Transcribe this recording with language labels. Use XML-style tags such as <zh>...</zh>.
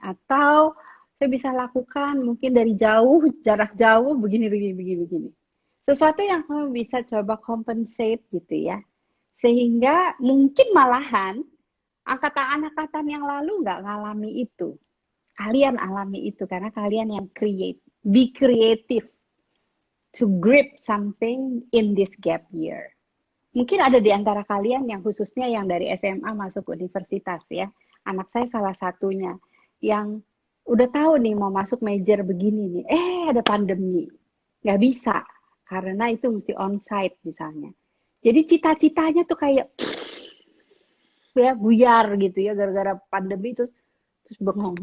<id>Atau saya bisa lakukan mungkin dari jauh, jarak jauh, begini. Sesuatu yang kamu bisa coba compensate gitu ya. Sehingga mungkin malahan angkatan-angkatan yang lalu nggak ngalami itu. Kalian alami itu karena kalian yang create.</id> <en>Be creative to grip something in this gap year.</en> <id>Mungkin ada di antara kalian yang khususnya yang dari SMA masuk universitas ya. Anak saya salah satunya yang udah tahu nih mau masuk major begini nih. Ada pandemi. Nggak bisa karena itu mesti onsite misalnya. Jadi cita-citanya tuh kayak ya buyar gitu ya gara-gara pandemi itu terus bengong.</id>